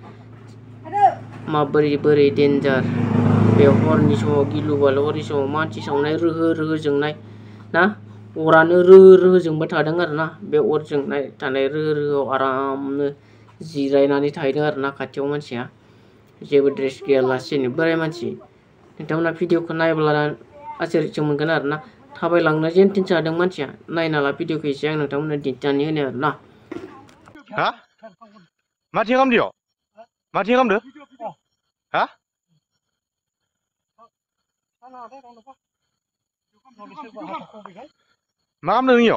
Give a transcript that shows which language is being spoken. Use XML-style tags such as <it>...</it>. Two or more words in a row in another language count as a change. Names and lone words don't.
<brx>माबोरै डेन्जार बे हरनि समाव गिलु बालु हरनि समाव मानसि सावनाय रोहो रोहो जोंनाय ना अरानो रोहो रोहो जोंबाय थादों आरोना बे अर जोंनाय थानाय रोहो रोहोआव आरामनो जिरायनानै थाहैदों आरोना खाथियाव मानसिया जेबो ड्रेस गैयालासेनो बोराय मानसि नोंथांमोना भिडिअखौ नायब्ला आसरितसो मोनगोन आरोना थाबायलांनो जेनथेन जादों मानसिया नायना ला भिडिअखौ एसे आं नोंथांमोननो दिन्थिनानै होनो आरोना Ha? Mati ngam dia? Mati ngam deh? Ha? मा खालामदों इयाव?</brx>